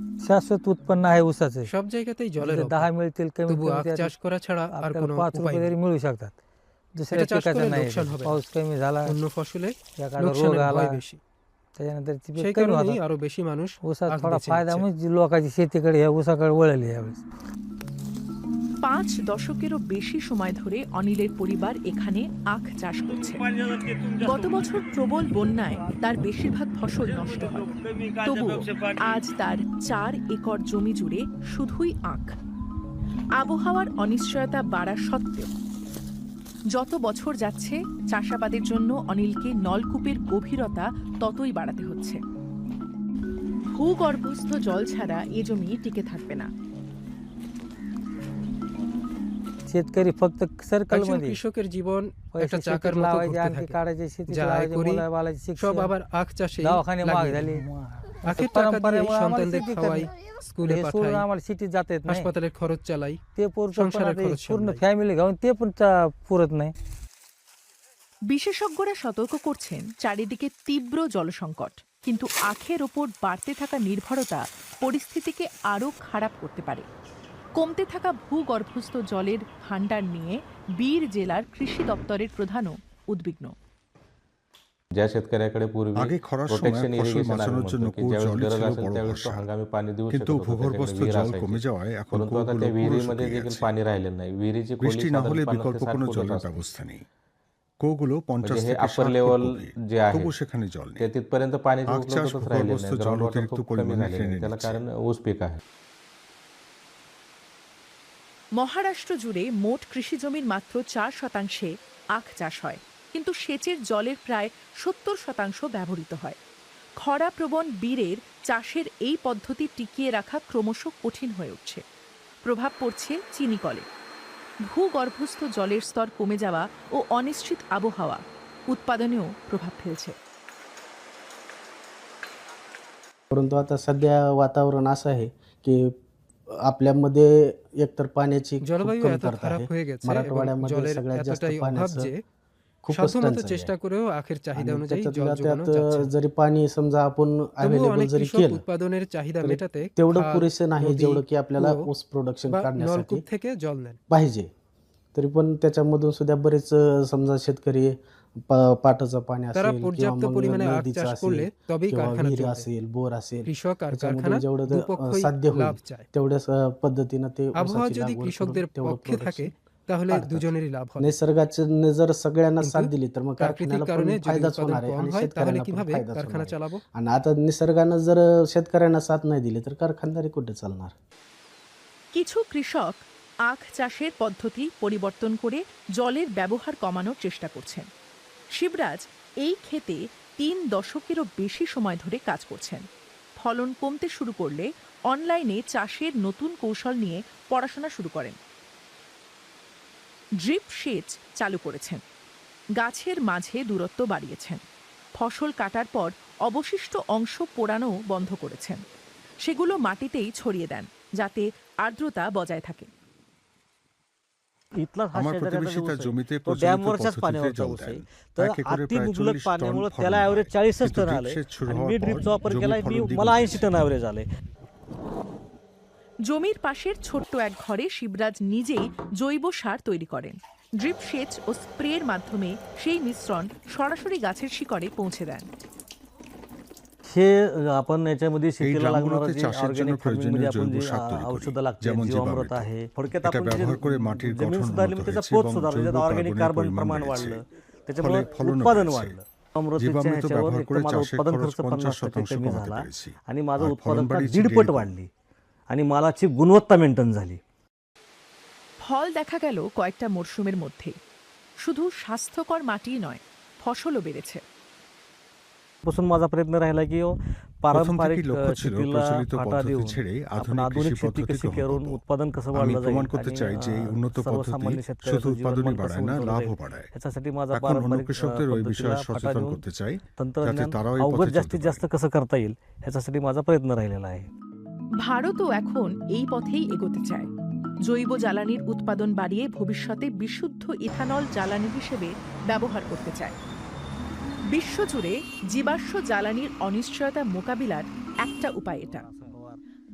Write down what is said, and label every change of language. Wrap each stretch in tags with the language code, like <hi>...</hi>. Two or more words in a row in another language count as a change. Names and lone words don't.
<mr>शाश्वत उत्पन्न आहे ऊसाचे</mr> <bn>সব জায়গাতেই জলের অভাব।</bn> <mr>10 मिळतील कमीत</mr> <bn>তবু</bn> <mr>कमी</mr> <bn>আখ</bn> <mr>त्यात</mr> <bn>চাষ করা ছাড়া আর</bn> <mr>आपल्याला</mr> <bn>কোনো</bn> <mr>5</mr> <bn>উপায়</bn> <mr>रुपये</mr> <bn>নেই।</bn> <mr>तरी मिळू शकतात दुसऱ्या</mr> <bn>এটা চাষ করে</bn> <mr>पिकाचं नाही</mr> <bn>লোকসান হবে না।</bn> <mr>पाऊस कमी झाला</mr> <bn>অন্য ফসলে</bn> <mr>एखादा रोग</mr> <bn>লোকসানের</bn> <mr>आला</mr> <bn>ভয় বেশি।</bn> <mr>त्याच्यानंतर ती पीक</mr> <bn>সেই</bn> <mr>कमी</mr> <bn>কারণেই</bn> <mr>होतात</mr> <bn>আরো বেশি মানুষ</bn> <mr>ऊसात</mr> <bn>আখ</bn> <mr>थोडा</mr> <bn>বেছে</bn> <mr>फायदा</mr> <bn>নিচ্ছে।</bn> <mr>म्हणजे लोकांची शेतीकडे ह्या ऊसाकडे वळली यावेळेस</mr> <bn>5 দশকেরও বেশি সময় ধরে অনিলের পরিবার এখানে আখ চাষ করছে। গত বছর প্রবল বন্যায় তার বেশিরভাগ ফসল নষ্ট হয়, তবুও আজ তার 4 একর জমি জুড়ে শুধুই আখ। আবহাওয়ার অনিশ্চয়তা বাড়া সত্ত্বেও যত বছর যাচ্ছে চাষাবাদের জন্য অনিলকে নলকূপের গভীরতা ততই বাড়াতে হচ্ছে। ভূগর্ভস্থ জল ছাড়া এ জমি টিকে থাকবে না।</bn> <mr>शेतकरी फक्त सर्कल</mr> <bn>একজন</bn> <mr>मध्ये</mr> <bn>কৃষকের জীবন একটা</bn> <mr>पैसे</mr> <bn>চাকার</bn> <mr>शेतीत</mr> <bn>মতো</bn> <mr>लावायचे</mr> <bn>ঘুরতে</bn> <mr>आणखी</mr> <bn>থাকে।</bn> <mr>काढायचे शेतीत</mr> <bn>যা আয়</bn> <mr>लावायचे</mr> <bn>করি</bn> <mr>मुलं बाळाचे</mr> <bn>সব</bn> <mr>शिक्षण</mr> <bn>আবার আখ চাষে</bn> <mr>दवाखाने महाग झाली</mr> <bn>আখের</bn> <mr>असं</mr> <bn>টাকা দিয়ে</bn> <mr>परंपरेमुळे आम्हाला</mr> <bn>সন্তানদের</bn> <mr>शेती</mr> <bn>খাওয়াই,</bn> <mr>करणं.</mr> <bn>স্কুলে</bn> <mr>हे</mr> <bn>পাঠাই,</bn> <mr>सोडून आम्हाला सिटीत जाता येत नाही</mr> <bn>হাসপাতালের খরচ চালাই,</bn> <mr>ते पुरतं पण</mr> <bn>সংসারের</bn> <mr>आता</mr> <bn>খরচ</bn> <mr>पूर्ण</mr> <bn>সামলাই।</bn> <mr>फॅमिली घेऊन ते पण पुरत नाही</mr> <bn>বিশেষজ্ঞরা সতর্ক করছেন চারিদিকে তীব্র জলসংকট, কিন্তু আখের ওপর বাড়তে থাকা নির্ভরতা পরিস্থিতিকে আরও খারাপ করতে পারে। কমতে থাকা ভূগর্ভস্থ জলের ভাণ্ডার নিয়ে বীর জেলার কৃষি দপ্তরের প্রধানও উদ্বিগ্ন।</bn> <mr>ज्या शेतकऱ्याकडे पूर्वी</mr> <bn>আগে খরার সময়</bn> <mr>प्रोटेक्शन</mr> <bn>ফসল</bn> <mr>इरिगेशन</mr> <bn>বাঁচানোর জন্য</bn> <mr>की</mr> <bn>কুয়োর</bn> <mr>ज्यावेळेस</mr> <bn>জলই</bn> <mr>गरज</mr> <bn>ছিল</bn> <mr>असेल</mr> <bn>বড়</bn> <mr>त्यावेळेस तो</mr> <bn>ভরসা</bn> <mr>हंगामी पाणी देऊ शकत</mr> <bn>কিন্তু</bn> <mr>होता,</mr> <bn>ভূগর্ভস্থ</bn> <mr>त्याच्याकडे विहीर</mr> <bn>জল</bn> <mr>असायची।</mr> <bn>কমে যাওয়ায় এখন</bn> <mr>परंतु आता</mr> <bn>কুয়োগুলো</bn> <mr>त्या</mr> <bn>পুরো</bn> <mr>विहिरीमध्ये</mr> <bn>শুকিয়ে</bn> <mr>देखील</mr> <bn>গেছে</bn> <mr>पाणी राहिलेलं नाही। विहिरीची खोली</mr> <bn>বৃষ্টি না হলে</bn> <mr>साधारण 50</mr> <bn>বিকল্প</bn> <mr>ते 60</mr> <bn>কোনো</bn> <mr>फुटच</mr> <bn>জলের</bn> <mr>असते।</mr> <bn>ব্যবস্থা নেই কুয়োগুলো 50</bn> <mr>म्हणजे हे</mr> <bn>থেকে</bn> <mr>अप्पर</mr> <bn>60</bn> <mr>लेवल</mr> <bn>ফুট গভীর</bn> <mr>जे आहे</mr> <bn>তবু সেখানে জল নেই</bn> <mr>ते तिथपर्यंत पाण्याची</mr> <bn>আখ চাষ</bn> <mr>उपलब्धताच राहिलेली</mr> <bn>ভূগর্ভস্থ</bn> <mr>नाही।</mr> <bn>জল</bn> <en>ground water</en> <bn>অতিরিক্ত</bn> <mr>खूप कमी</mr> <bn>পরিমাণে</bn> <mr>झालेलं</mr> <bn>টেনে</bn> <mr>आहे, त्याला</mr> <bn>নিচ্ছে</bn> <mr>कारण ऊस पीक आहे।</mr> <bn>মহারাষ্ট্র জুড়ে মোট কৃষি জমির মাত্র 4% আখ চাষ হয়, কিন্তু সেচের জলের প্রায় 70% ব্যবহৃত হয়। খরাপ্রবণ বীরের চাষের এই পদ্ধতি টিকিয়ে রাখা ক্রমশ কঠিন হয়ে উঠছে। প্রভাব পড়ছে চিনিকলে। ভূগর্ভস্থ জলের স্তর কমে যাওয়া ও অনিশ্চিত আবহাওয়া উৎপাদনেও প্রভাব ফেলছে।</bn> <mr>परंतु आता सध्या वातावरण असं आहे की आपल्यामध्ये एकतर पाण्याची खूप</mr> <bn>জলবায়ু এত</bn> <mr>कमतरता</mr> <bn>খারাপ</bn> <mr>आहे</mr> <bn>হয়ে গেছে এবং</bn> <mr>मराठवाड्यामध्ये</mr> <bn>জলের</bn> <mr>सगळ्यात जास्त</mr> <bn>এতটাই অভাব</bn> <mr>पाण्याचं</mr> <bn>যে</bn> <mr>खूपच</mr> <bn>সাধ্যমতো</bn> <mr>टंचाई</mr> <bn>চেষ্টা</bn> <mr>आहे</mr> <bn>করেও আখের চাহিদা</bn> <mr>आणि</mr> <bn>অনুযায়ী জল</bn> <mr>त्याच्यातल्या</mr> <bn>যোগানো</bn> <mr>त्यात</mr> <bn>যাচ্ছে না।</bn> <mr>जरी पाणी समजा आपण</mr> <bn>তবুও</bn> <mr>अवेलेबल</mr> <bn>অনেক</bn> <mr>जरी</mr> <bn>কৃষক</bn> <mr>केलं</mr> <bn>উৎপাদনের চাহিদা</bn> <mr>तरी</mr> <bn>মেটাতে</bn> <mr>तेवढं</mr> <bn>খাল,</bn> <mr>पुरेसे नाही</mr> <bn>নদী,</bn> <mr>जेवढं की आपल्याला</mr> <bn>কুয়ো</bn> <mr>ऊस प्रोडक्शन</mr> <bn>বা</bn> <mr>काढण्यासाठी</mr> <bn>নলকূপ থেকে জল নেন।</bn> <mr>पाहिजे तरी पण त्याच्यामधून सुद्धा बरेच समजा शेतकरी पाटाचं पाणी</mr> <bn>তারা</bn> <mr>असेल किंवा</mr> <bn>পর্যাপ্ত</bn> <mr>मग</mr> <bn>পরিমাণে আখ</bn> <mr>नदीचं</mr> <bn>চাষ করলে</bn> <mr>असेल</mr> <bn>তবেই</bn> <mr>किंवा</mr> <bn>কারখানা</bn> <mr>विहीर</mr> <bn>চলবে।</bn> <mr>असेल बोर असेल</mr> <bn>কৃষক আর</bn> <mr>त्याच्यामधून</mr> <bn>কারখানা</bn> <mr>जेवढं</mr> <bn>দুপক্ষই</bn> <mr>साध्य</mr> <bn>লাভ</bn> <mr>होईल</mr> <bn>চায়।</bn> <mr>तेवढ्याच पद्धतीनं ते</mr> <bn>আবহাওয়া</bn> <mr>ऊसाची</mr> <bn>যদি</bn> <mr>लागवड</mr> <bn>কৃষকদের</bn> <mr>करून तेवढं</mr> <bn>পক্ষে থাকে</bn> <mr>प्रोडक्शन</mr> <bn>তাহলে</bn> <mr>काढतात।</mr> <bn>দুজনেরই লাভ হবে।</bn> <mr>निसर्गाने जर सगळ्यांना साथ</mr> <bn>কিন্তু</bn> <mr>दिली तर मग</mr> <bn>প্রাকৃতিক</bn> <mr>कारखान्याला</mr> <bn>কারণে</bn> <mr>पण</mr> <bn>যদি</bn> <mr>फायदाच</mr> <bn>উৎপাদন</bn> <mr>होणार आहे</mr> <bn>কম</bn> <mr>आणि</mr> <bn>হয় তাহলে</bn> <mr>शेतकऱ्यांना पण</mr> <bn>কিভাবে</bn> <mr>फायदाच</mr> <bn>কারখানা</bn> <mr>होणार</mr> <bn>চালাবো?</bn> <mr>आहे आणि आता निसर्गानं जर शेतकऱ्यांना साथ नाही दिली तर कारखानदारी कुठे चालणार?</mr> <bn>কিছু কৃষক আখ চাষের পদ্ধতি পরিবর্তন করে জলের ব্যবহার কমানোর চেষ্টা করছেন। শিবরাজ এই ক্ষেতে 3 দশকেরও বেশি সময় ধরে কাজ করছেন। ফলন কমতে শুরু করলে অনলাইনে চাষের নতুন কৌশল নিয়ে পড়াশোনা শুরু করেন। ড্রিপ সেচ চালু করেছেন, গাছের মাঝে দূরত্ব বাড়িয়েছেন, ফসল কাটার পর অবশিষ্ট অংশ পোড়ানো বন্ধ করেছেন। সেগুলো মাটিতেই ছড়িয়ে দেন যাতে আর্দ্রতা বজায় থাকে। আমার প্রতিবেশী তার জমিতে প্রচলিত পদ্ধতিতে জল দেন তাকে করে প্রায় 40 টন</bn> <mr>त्याला ॲव्हरेज 40च टन</mr> <bn>কিন্তু</bn> <mr>आले</mr> <bn>ড্রিপ সেচ শুরু</bn> <mr>आणि</mr> <bn>হওয়ার</bn> <mr>मी</mr> <bn>পর</bn> <mr>ड्रिपचा वापर</mr> <bn>জমি</bn> <mr>केलाय</mr> <bn>ফলন দ্বিগুণ</bn> <mr>मला 80</mr> <bn>হয়েছে।</bn> <mr>टन ॲव्हरेज आले।</mr> <bn>জমির পাশের ছোট্ট এক ঘরে শিবরাজ নিজেই জৈব সার তৈরি করেন। ড্রিপ সেচ ও স্প্রের মাধ্যমে সেই মিশ্রণ সরাসরি গাছের শিকড়ে পৌঁছে দেন।</bn> <mr>हे आपण याच्यामध्ये</mr> <bn>এই</bn> <mr>शेतीला लागणारं</mr> <bn>গ্রামগুলোতে</bn> <mr>जे</mr> <bn>চাষের জন্য</bn> <en>organic farming</en> <bn>প্রয়োজনীয়</bn> <mr>मध्ये आपण</mr> <bn>জৈব</bn> <mr>जे</mr> <bn>সার তৈরি করি</bn> <mr>औषधं लागतात</mr> <bn>যেমন</bn> <mr>जीवामृत</mr> <bn>জীবামৃত</bn> <mr>आहे थोडक्यात</mr> <bn>এটা</bn> <mr>आपण जे</mr> <bn>ব্যবহার করে মাটির</bn> <mr>जमीन</mr> <bn>গঠন</bn> <mr>सुधारली</mr> <bn>উন্নত</bn> <mr>मग त्याचा</mr> <bn>হয়েছে</bn> <mr>पोत</mr> <bn>এবং</bn> <mr>सुधारला</mr> <bn>জৈব</bn> <mr>त्याच्यात ऑर्गॅनिक</mr> <bn>কার্বনের</bn> <mr>कार्बन</mr> <bn>পরিমাণ</bn> <mr>प्रमाण</mr> <bn>বেড়েছে</bn> <mr>वाढलं</mr> <bn>ফলে</bn> <mr>त्याच्यामुळे</mr> <bn>ফলনও</bn> <mr>उत्पादन</mr> <bn>বেড়েছে</bn> <mr>वाढलं। अमृत</mr> <bn>জীবামৃত</bn> <mr>ह्याच्यावर</mr> <bn>ব্যবহার</bn> <mr>एक</mr> <bn>করে</bn> <mr>तर माझं</mr> <bn>চাষের</bn> <mr>उत्पादन</mr> <bn>খরচ</bn> <mr>खर्च</mr> <bn>50%</bn> <mr>50% कमी</mr> <bn>কমাতে</bn> <mr>झाला</mr> <bn>পেরেছি</bn> <mr>आणि माझं</mr> <bn>আর ফলন</bn> <mr>उत्पादकता</mr> <bn>বাড়িয়েছি</bn> <mr>1.5 पट</mr> <bn>1.5</bn> <mr>वाढली आणि मालाची गुणवत्ता मेंटेन झाली।</mr> <bn>ফল দেখা গেল কয়েকটা মরশুমের মধ্যে। শুধু স্বাস্থ্যকর মাটি নয়, ফসলও বেড়েছে।</bn> <mr>पासून माझा प्रयत्न राहिला की</mr> <bn>প্রথম</bn> <mr>पारंपरिक</mr> <bn>থেকেই লক্ষ্য ছিল</bn> <mr>शेतीला</mr> <bn>প্রচলিত</bn> <mr>फाटा</mr> <bn>পদ্ধতি</bn> <mr>देऊन</mr> <bn>ছেড়ে</bn> <mr>आपण</mr> <bn>আধুনিক কৃষি</bn> <mr>आधुनिक शेती</mr> <bn>পদ্ধতি</bn> <mr>कशी</mr> <bn>গ্রহণ</bn> <mr>करून</mr> <bn>করব।</bn> <mr>उत्पादन कसं</mr> <bn>আমি</bn> <mr>वाढलं</mr> <bn>প্রমাণ</bn> <mr>जाईल</mr> <bn>করতে</bn> <mr>आणि</mr> <bn>চাই যে এই উন্নত পদ্ধতি</bn> <mr>सर्वसामान्य</mr> <bn>শুধু</bn> <mr>शेतकऱ्याचं</mr> <bn>উৎপাদনই</bn> <mr>जीवनमान कसं</mr> <bn>বাড়ায় না</bn> <mr>उंचावलं</mr> <bn>লাভও</bn> <mr>जाईल</mr> <bn>বাড়ায়।</bn> <mr>याच्यासाठी माझा</mr> <bn>এখন অন্য</bn> <mr>पारंपरिक</mr> <bn>কৃষকদের ওই বিষয়ে</bn> <mr>पद्धतीला फाटा</mr> <bn>সচেতন</bn> <mr>देऊन</mr> <bn>করতে চাই যাতে</bn> <mr>तंत्रज्ञान</mr> <bn>তারাও এই</bn> <mr>अवगत</mr> <bn>পথে</bn> <mr>जास्तीत</mr> <bn>চলতে</bn> <mr>जास्त कसं करता येईल याच्यासाठी माझा प्रयत्न राहिलेला आहे।</mr> <bn>ভারতও এখন এই পথেই এগোতে চায়। জৈব জ্বালানির উৎপাদন বাড়িয়ে ভবিষ্যতে বিশুদ্ধ ইথানল জ্বালানি হিসেবে ব্যবহার করতে চায়। বিশ্বজুড়ে জীবাশ্ম জ্বালানির অনিশ্চয়তা মোকাবিলার একটা উপায় এটা।</bn>